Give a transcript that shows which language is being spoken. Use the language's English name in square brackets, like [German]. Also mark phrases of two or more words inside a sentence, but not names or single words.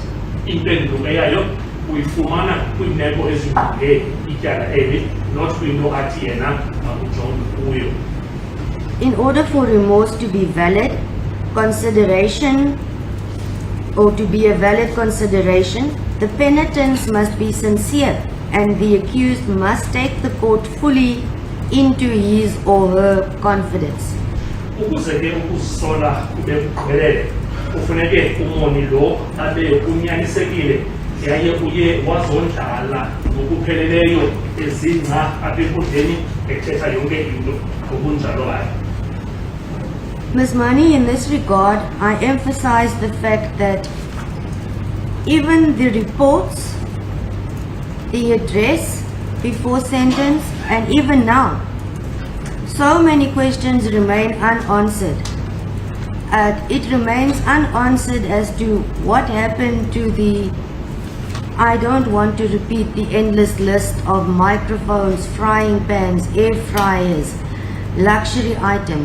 [Xhosa] Impendulo yayo uyifumana kwiimeko ezingqonge ityala eli, not kwinto athi yena akujonge kuyo. [English] In order for remorse to be valid consideration, or to be a valid consideration, the penitence must be sincere and the accused must take the court fully into his or her confidence. [Xhosa] Ukuze ke ukuzisola kube kugqibelele, kufuneke umoni lo abe unyanisekile yaye uye wazondlala ngokupheleleyo ezingca apha enkundleni ethetha yonke into ngobunjalo bayo. [English] Ms. Mani, in this regard, I emphasize the fact that even the reports, the address before sentence, and even now, so many questions remain unanswered. It remains unanswered as to what happened to the, I don't want to repeat the endless list of microphones, frying pans, air fryers, luxury items.